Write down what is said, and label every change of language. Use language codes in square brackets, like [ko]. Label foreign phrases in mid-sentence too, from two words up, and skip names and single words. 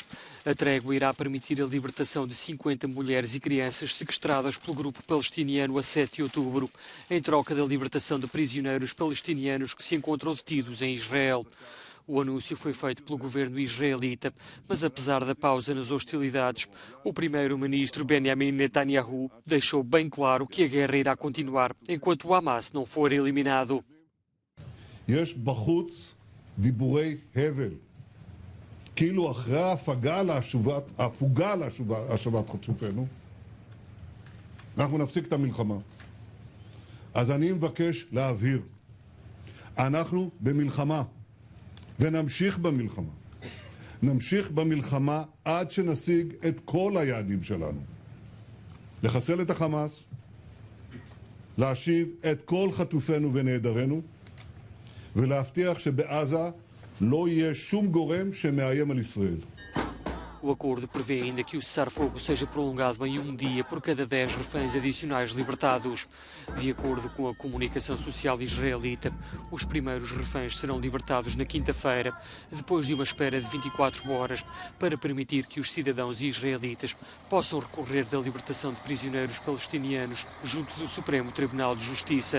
[pt] A trégua irá permitir a libertação de 50 mulheres e crianças sequestradas pelo grupo palestiniano a 7 de outubro, em troca da libertação de prisioneiros palestinianos que se encontram detidos em Israel. O anúncio foi feito pelo governo israelita, mas apesar da pausa nas hostilidades, o primeiro-ministro Benjamin Netanyahu deixou bem claro que a guerra irá continuar enquanto o Hamas não for eliminado. [he] יש בחוץ דיבורי הבל, כאילו אחרי ההפוגה להשבת חטופינו, אנחנו נפסיק את המלחמה. אז אני מבקש להבהיר, אנחנו במלחמה, ונמשיך במלחמה. נמשיך במלחמה עד שנשיג את כל היעדים שלנו. לחסל את החמאס, להשיב את כל חטופינו ונעדרינו, ולהבטיח שבעזה לא יהיה שום גורם שמאיים על ישראל. [pt] O acordo prevê ainda que o cessar-fogo seja prolongado em um dia por cada 10 reféns adicionais libertados. De acordo com a comunicação social israelita, os primeiros reféns serão libertados na quinta-feira, depois de uma espera de 24 horas, para permitir que os cidadãos israelitas possam recorrer da libertação de prisioneiros palestinianos junto do Supremo Tribunal de Justiça.